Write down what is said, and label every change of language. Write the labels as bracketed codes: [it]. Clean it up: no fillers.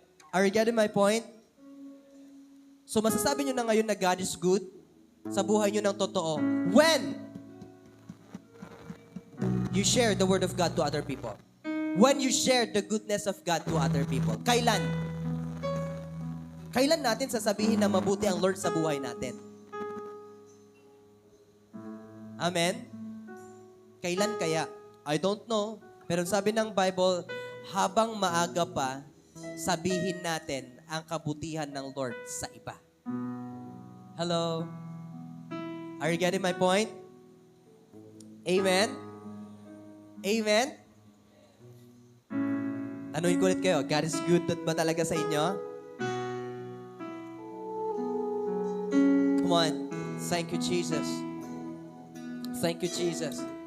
[en] Are you getting my point? So [tl] masasabi nyo na ngayon na [en] God is good [tl] sa buhay nyo ng totoo [en] when you share the Word of God to other people. When you share the goodness of God to other people. [tl] Kailan? Kailan natin sasabihin na mabuti ang Lord sa buhay natin? [en] Amen? [tl] Kailan kaya? [en] I don't know. [tl] Pero sabi ng Bible, habang maaga pa, sabihin natin ang kabutihan ng Lord sa iba. [en] Hello? Are you getting my point? Amen? Amen? [tl] Tanungin ko ulit kayo, [en] God is good [tl] ba talaga sa inyo? [en] Come on. Thank you, Jesus. Thank you, Jesus.